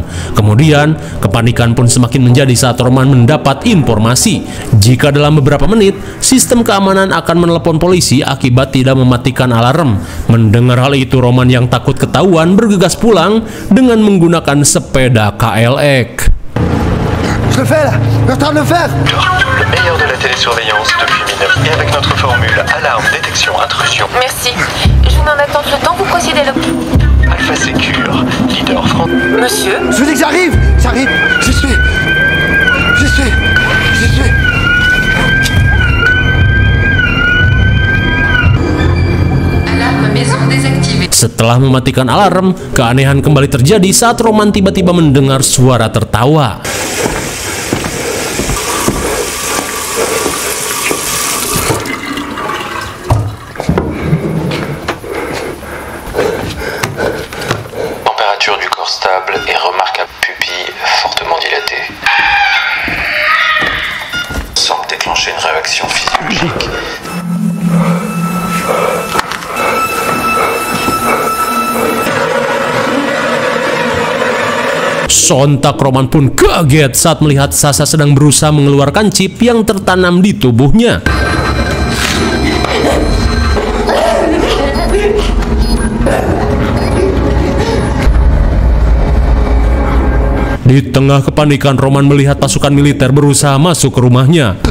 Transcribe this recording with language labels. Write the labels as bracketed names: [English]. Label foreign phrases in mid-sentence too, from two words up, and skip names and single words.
[Indonesian] Kemudian kepanikan pun semakin menjadi saat Roman mendapat informasi jika dalam beberapa menit sistem keamanan akan menelepon polisi akibat tidak mematikan alarm. Mendengar hal itu, Roman yang takut ketahuan bergegas pulang dengan menggunakan sepeda KLX. [French] Je le fais là. Je suis en train de le faire. Le meilleur de la télésurveillance depuis 1900 et avec notre formule alarme, détection, intrusion. Merci. Je n'en attends que le temps, vous procédez le... Alpha Secure, leader France. Monsieur, Je vous dis que j'arrive. J'arrive. J'y suis. J'y suis. J'y suis. alarme maison désactivée. [Indonesian] Setelah mematikan alarm, keanehan kembali terjadi saat Roman tiba-tiba mendengar suara tertawa. [French] Température du corps stable et remarquable pupille fortement dilatée. Semble déclencher une réaction physiologique. [Indonesian] Sontak Roman pun kaget saat melihat Sasha sedang berusaha mengeluarkan chip yang tertanam di tubuhnya. Di tengah kepanikan, Roman melihat pasukan militer berusaha masuk ke rumahnya.